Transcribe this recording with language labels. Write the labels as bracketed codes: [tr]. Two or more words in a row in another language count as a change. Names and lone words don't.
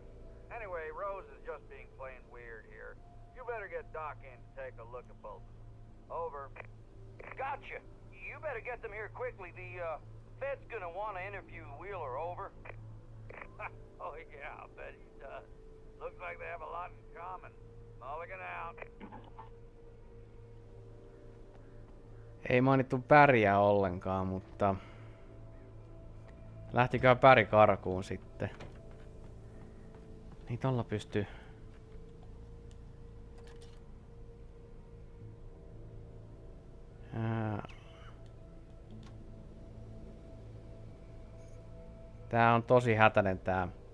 [en] Anyway, Rose is just being plain weird here. You better get Doc in to take a look at both of them. Over. Gotcha. You better get them here quickly. The, Fed's gonna want to interview Wheeler. Over. Oh, yeah, I'll bet he does. Looks like they have a lot in common. Mulligan out. [fi] Ei mainittu Päriä ollenkaan, mutta... Lähtikö Päri karkuun sitten? Niin tolla pystyy... Tää on tosi hätäinen tää.